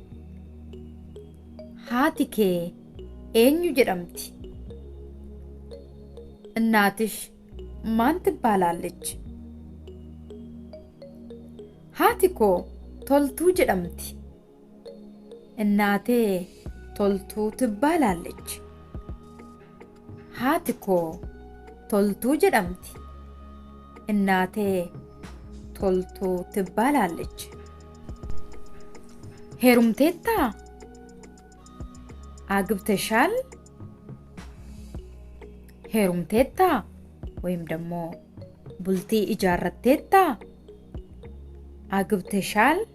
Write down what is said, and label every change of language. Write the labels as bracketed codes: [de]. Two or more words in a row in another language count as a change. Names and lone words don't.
[om] haati kee eenyu jedhamti [am] እናትሽ ማን ትባላለች? [om] haati koo Toltuu jedhamti [am] እናቴ ቶልቱ ትባላለች። [om] haati koo toltuu jedhamti. [am] እናቴ toltuu ትባላለች. ሄሩምቴታ አግብተሻል? ሄሩምቴታ ወይም ደግሞ [om] bultii ijaarteettaa [am] አግብተሻል?